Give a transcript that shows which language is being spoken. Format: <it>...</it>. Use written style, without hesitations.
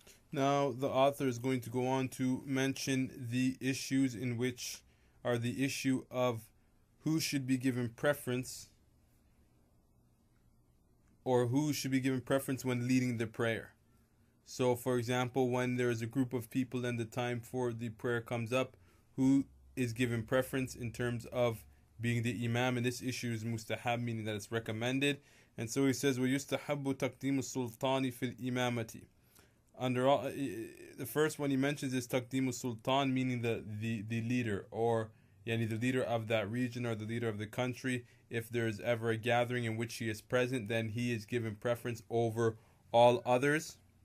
<en>Now, the author is going to go on to mention the issues in which are the issue of who should be given preference or who should be given preference when leading the prayer. So, for example, when there is a group of people and the time for the prayer comes up, who is given preference in terms of being the imam? And this issue is mustahab, meaning that it's recommended. And so he says,</en> <ar>وَيُسْتَحَبُّ تَقْدِيمُ السُّلْطَانِ فِي الْإِمَامَةِ.</ar> <en>Under all, the first one he mentions is taqdimu sultan, meaning the leader, or yani the leader of that region or the leader of the country. If there is ever a gathering in which he is present, then he is given preference over all others.</en>